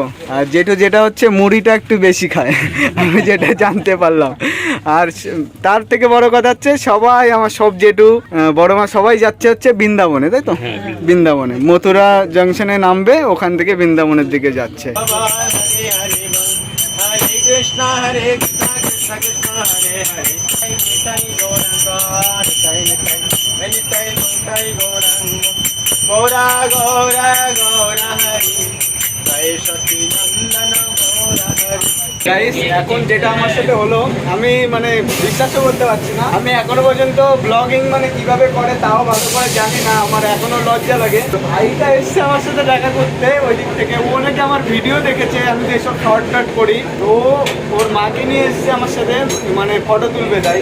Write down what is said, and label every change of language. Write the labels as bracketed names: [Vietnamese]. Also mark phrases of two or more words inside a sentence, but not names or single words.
[Bangla] আর জেঠু যেটা হচ্ছে মুড়িটা একটু বেশি খায়, আমি যেটা জানতে পারলাম। আর তার থেকে বড় কথা হচ্ছে সবাই আমার সব জেঠু বড় মা সবাই যাচ্ছে হচ্ছে বৃন্দাবনে, তাই তো? বৃন্দাবনে মথুরা জংশনে নামবে, ওখান থেকে বৃন্দাবনের দিকে যাচ্ছে। [Sanskrit] हरे कृष्णा कृष्ण कृष्ण हरे हरे निताई गौरंग निताई निताई निताई गौरंग गौरा गौरा गौरा हरि जय सती नंदन गौरा हरि। [Bangla] গাইস, এখন যেটা আমার সাথে হলো, আমি মানে বিশ্বাসও করতে পারছি না। আমি এখনো পর্যন্ত ব্লগিং মানে কিভাবে করে তাও ভালো করে জানি না, আমার এখনো লজ্জা লাগে। তো ভাইটা এসছে আমার সাথে দেখা করতে ওই দিক থেকে, ও নাকি আমার ভিডিও দেখেছে আমি তো এসব শর্ট কাট করি, তো ওর মাকে নিয়ে এসছে আমার সাথে, মানে ফটো তুলবে তাই।